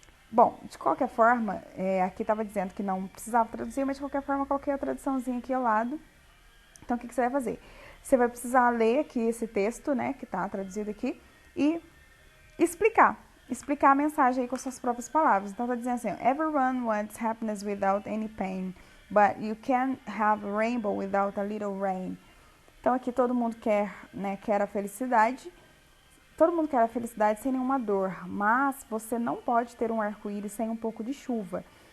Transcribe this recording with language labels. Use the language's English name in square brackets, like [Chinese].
[Portuguese] Bom, de qualquer forma, aqui estava dizendo que não precisava traduzir, mas de qualquer forma, coloquei a traduçãozinha aqui ao lado. Então, o que você vai fazer? Você vai precisar ler aqui esse texto, né, que está traduzido aqui, e explicar a mensagem aí com suas próprias palavras. Então, está dizendo assim, [English] everyone wants happiness without any pain, but you can't have a rainbow without a little rain. [Portuguese] Então aqui todo mundo quer, né, quer a felicidade. Todo mundo quer a felicidade sem nenhuma dor, mas você não pode ter um arco-íris sem um pouco de chuva.